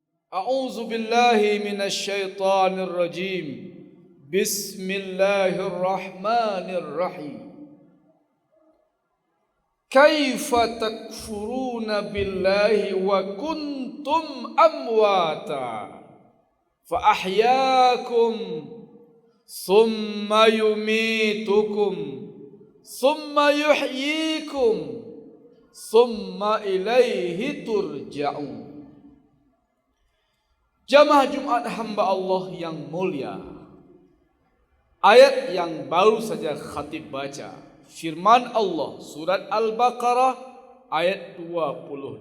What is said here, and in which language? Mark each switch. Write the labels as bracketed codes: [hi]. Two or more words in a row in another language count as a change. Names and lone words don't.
[ar] أعوذ بالله من الشيطان الرجيم. بسم الله الرحمن الرحيم. كيف تكفرون بالله وكنتم أمواتا فأحياكم ثم يميتكم ثم يحييكم ثم إليه ترجعون. [id] Jamaah Jumat hamba Allah yang mulia, ayat yang baru saja khatib baca, firman Allah surat Al-Baqarah ayat 28.